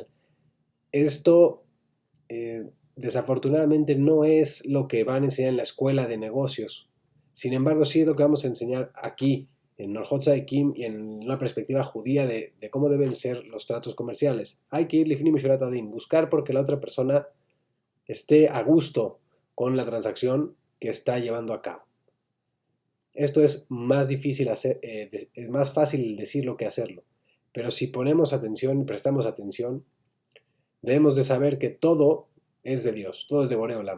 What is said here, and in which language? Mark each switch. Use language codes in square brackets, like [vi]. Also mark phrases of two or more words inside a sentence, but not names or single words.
[es] Esto desafortunadamente no es lo que van a enseñar en la escuela de negocios. Sin embargo, sí es lo que vamos a enseñar aquí, en Orjot Tzadikim y en una perspectiva judía de cómo deben ser los tratos comerciales. Hay que ir [he] לפנים משורת הדין, [es] buscar porque la otra persona esté a gusto con la transacción que está llevando a cabo. Esto es más difícil hacer, es más fácil decirlo que hacerlo. Pero si ponemos atención y prestamos atención, debemos de saber que todo es de Dios, todo es de [he] בורא עולם.